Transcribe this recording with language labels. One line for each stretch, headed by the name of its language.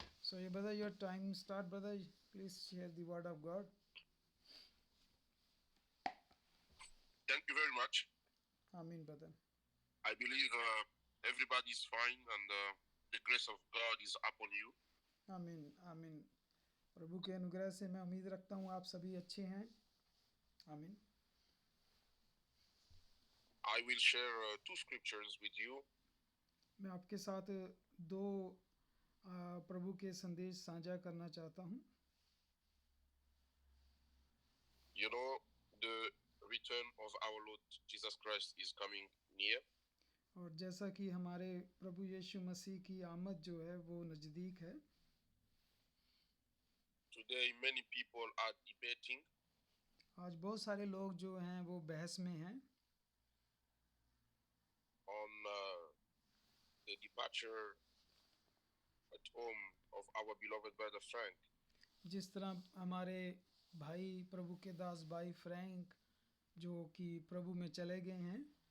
English: So, yeah, brother, your time start, brother. Please share the word of God. Thank you very much. Amen, brother. I believe everybody is fine and the grace of God is upon you.
Hindi: आमीन आमीन। प्रभु के अनुग्रह से मैं उम्मीद रखता हूँ आप सभी अच्छे हैं। आमीन।
English: I will share 2 scriptures with you.
Hindi: मैं आपके साथ 2 प्रभु के संदेश साझा करना चाहता हूँ।
English: You know, the return of our Lord Jesus Christ is coming near.
Hindi: और जैसा कि हमारे प्रभु यीशु मसीह की आमद जो है वो नज़दीक है।
English: Today many people are debating
Hindi: आज बहुत सारे लोग जो हैं वो बहस में हैं
English: on the departure at home of our beloved brother Frank.
Hindi: जिस तरह हमारे भाई प्रभु के दास भाई फ्रैंक जो कि प्रभु में चले गए हैं।